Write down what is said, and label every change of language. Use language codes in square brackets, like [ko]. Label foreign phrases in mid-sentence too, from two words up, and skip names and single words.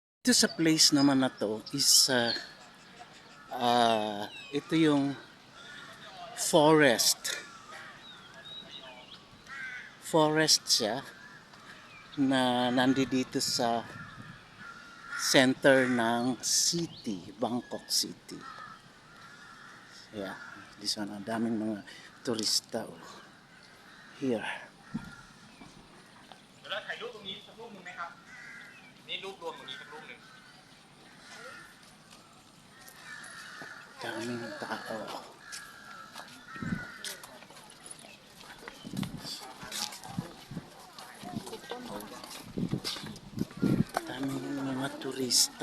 [tl] Dito sa place naman na to is ito yung forest. Forest siya na nandito sa center ng city, Bangkok City. [en] Yeah, this one, [tl] ang daming mga turista here. [th] เดี๋ยวเราถ่ายรูปตรงนี้สักรูปหนึ่งไหมครับนี่รูปรวมตรงนี้สักรูปหนึ่ง [tl] Daming tao. Daming mga turista.